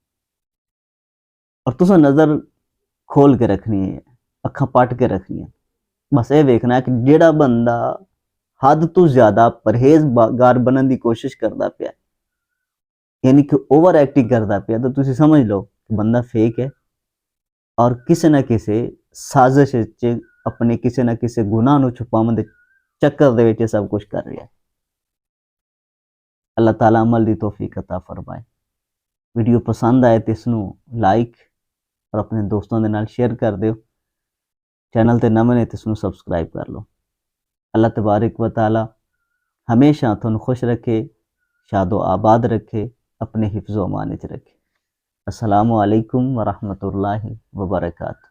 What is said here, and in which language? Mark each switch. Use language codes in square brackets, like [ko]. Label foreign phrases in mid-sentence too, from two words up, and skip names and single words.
[pa] اور تساں نظر کھول کے رکھنی ہے، اکھاں پٹ کے رکھنی ہے، بس یہ ویکھنا ہے کہ جیہڑا بندہ حد توں زیادہ پرہیزگار بننے کی کوشش کرتا پیا، یعنی کہ [en] over acting [pa] کرتا پیا، تو تسیں سمجھ لو کہ بندہ فیک ہے، اور کسی نہ کسی سازش چ اپنے کسی نہ کسی گناہ نوں چھپاون دے چکر دے وچ سب کچھ کر رہا ہے. اللہ تعالیٰ عمل دی توفیق عطا فرمائے. ویڈیو پسند آئے تو اسنوں لائک اور اپنے دوستوں کے نال شیئر کر دیو، چینل تے نویں نے تو اسنوں سبسکرائب کر لو. اللہ تبارک و تعالیٰ ہمیشہ تہانوں خوش رکھے، شاد و آباد رکھے، اپنے حفظ و امان چ رکھے. [ar] السلام عليكم ورحمة الله وبركاته.